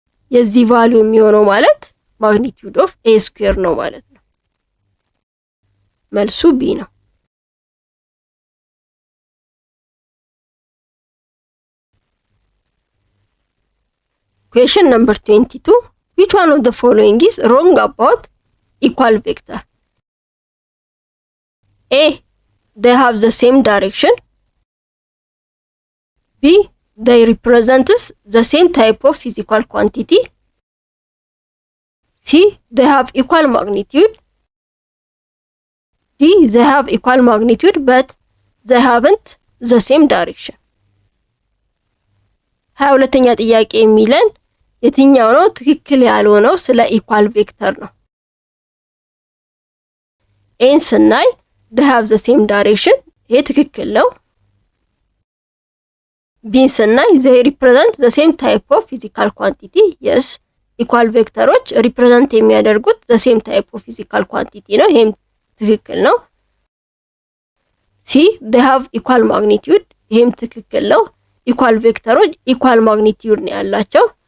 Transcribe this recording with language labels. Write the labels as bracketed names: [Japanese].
[Amharic] የዚህ ቫልዩ የሚሆነው ማለት ማግኒቲዩድ ኦፍ ኤ ስኩዌር ነው ማለት ነው። መልሱ ቢ ነው። [English] Question number 22. which one of the following is wrong about equal vector? A. They have the same direction. B. They represent the same type of physical quantity. C. They have equal magnitude. D. They have equal magnitude but they haven't the same direction. [Amharic] 22ኛ ጥያቄ የሚለን የትኛው ነው ትክክል ያልሆነው ስለ ኢኳል ቬክተር ነው። ኤን ስናይ [English] they have the same direction [Amharic] ይሄ ትክክል ነው። ቢን ስናይ [English] they represent the same type of physical quantity yes [Amharic] ኢኳል ቬክተሮች ሪፕሬዘንት የሚያደርጉት [English] the same type of physical quantity [Amharic] ነው ይሄም ትክክል ነው። ሲ [English] they have equal magnitude [Amharic] ይሄም ትክክል ነው። ኢኳል ቬክተሮች ኢኳል ማግኒቲዩድ ነው ያላቸው።